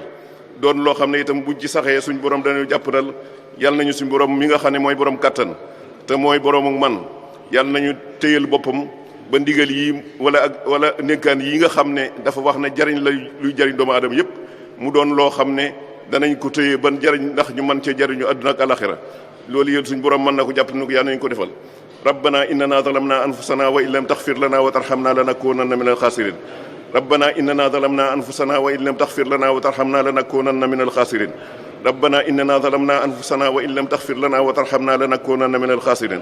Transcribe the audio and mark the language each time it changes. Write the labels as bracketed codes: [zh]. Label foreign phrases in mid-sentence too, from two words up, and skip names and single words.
[wo] doon loo xam ne itam buñ ci saxee suñu borom dañu jàppandal yàlla nañu suñu borom mi nga xam ne mooy borom kattan te mooy boroomu man yàlla nañu téyal boppam ba ndigal yi wala ndénkaan yi nga xam ne dafa wax ne jariñ la luy jariñ doomu aadama yépp mu doon loo xam ne danañ ko téye ban jariñ ndax ñu mën cee jariñu àdduna ak alaxira. loolu yéen suñu borom mën na ko jàpp na ko yàlla nañu ko defal. [ar] ربنا إننا ظلمنا أنفسنا وإن لم تغفر لنا وترحمنا لنكونن من الخاسرين. ربنا إننا ظلمنا أنفسنا وإن لم تغفر لنا وترحمنا لنكونن من الخاسرين. ربنا إننا ظلمنا أنفسنا وإن لم تغفر لنا وترحمنا لنكونن من الخاسرين.